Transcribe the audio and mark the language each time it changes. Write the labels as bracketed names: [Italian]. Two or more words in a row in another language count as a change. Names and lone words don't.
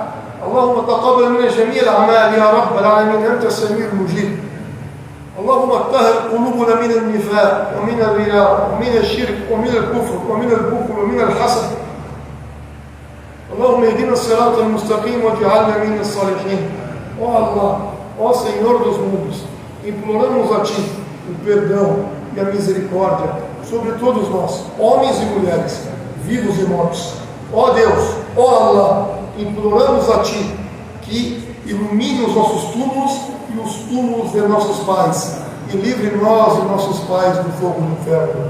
[Arabic] اللهم تقبل منا جميع الأعمال يا رب العالمين، أنت السميع المجيب. اللهم اطهر قلوبنا من النفاق ومن الرياء ومن الشرك ومن الكفر ومن البخل ومن الحسد. اللهم اهدنا الصراط المستقيم واجعلنا من الصالحين. [Portuguese] Ó Allah, ó Senhor dos mundos, imploramos a Ti o perdão e a misericórdia sobre todos nós, homens e mulheres, vivos e mortos. Ó Deus, ó Allah, imploramos a Ti que ilumine os nossos túmulos e os túmulos de nossos pais, e livre nós e nossos pais do fogo do inferno.